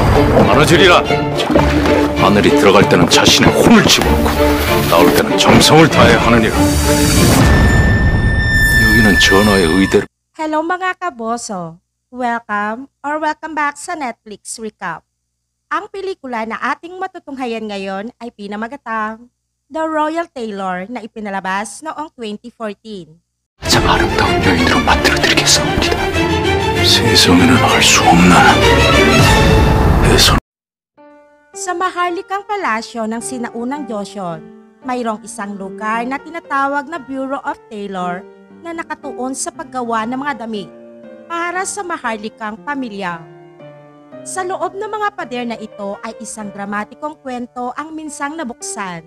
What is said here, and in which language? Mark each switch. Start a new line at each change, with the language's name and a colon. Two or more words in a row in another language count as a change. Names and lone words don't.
Korean: 많아지리라. 하늘이 들어갈 때는 자신의 혼을 집어넣고 나올 때는 정성을 다해야 하느니라. 여기는 전하의 의대로.
Filipino: Hello mga kaboso!
English: Welcome back
Filipino: sa
English: Netflix Recap.
Filipino: Ang pelikula na ating matutunghayan ngayon ay pinamagatang The Royal Tailor na ipinalabas noong 2014.
Korean: 가장 아름다운 여인으로 만들어드리겠사옵니다. 세상에는 알 수 없는 해선.
Filipino: Sa maharlikang palasyo ng sinaunang Joseon, mayroong isang lugar na tinatawag na Bureau of Tailor na nakatuon sa paggawa ng mga damit para sa maharlikang pamilya. Sa loob ng mga pader na ito ay isang dramatikong kwento ang minsang nabuksan.